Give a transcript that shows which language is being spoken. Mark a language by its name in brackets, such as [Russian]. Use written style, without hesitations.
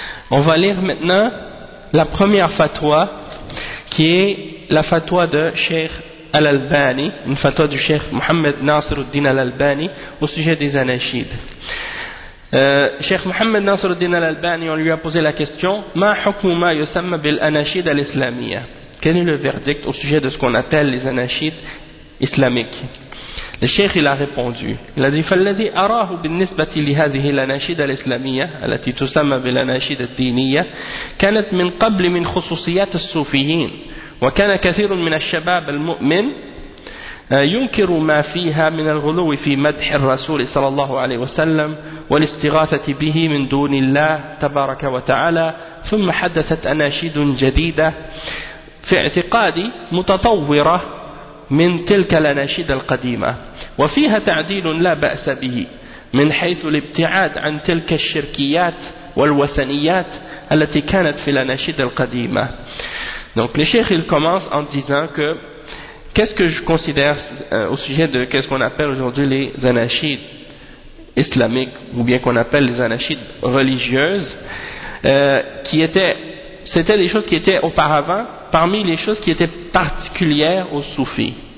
[French] On va lire maintenant la première fatwa, qui est la fatwa de Cheikh Al-Albani, une fatwa du Cheikh Mohamed Nasiruddin Al-Albani au sujet des anachides. Cheikh Mohamed Nasiruddin Al-Albani, on lui a posé la question, [Arabic] ma hukmu ma yusamma bil anachid al-islamiyya? [French] Quel est le verdict au sujet de ce qu'on appelle les anachides islamiques? Le Cheikh, il a répondu, il a dit, [Arabic] فالذي أراه بالنسبة لهذه الأناشيد الإسلامية التي تسمى بالأناشيد الدينية كانت من قبل من خصوصيات الصوفيين وكان كثير من الشباب المؤمن ينكر ما فيها من الغلو في مدح الرسول صلى الله عليه وسلم والاستغاثة به من دون الله تبارك وتعالى ثم حدثت أناشيد جديدة في اعتقادي متطورة من تلك الأناشيد القديمة وفيها تعديل لا بأس به من حيث الابتعاد عن تلك الشركيات والوثنيات التي كانت في الأناشيد القديمة. [French] Donc le Cheikh, il commence en disant que qu'est-ce que je considère au sujet de qu'est-ce qu'on appelle aujourd'hui les anachides islamiques ou bien qu'on appelle les anachides religieuses, qui étaient, c'était des choses qui étaient auparavant parmi les choses qui étaient particulières aux soufis.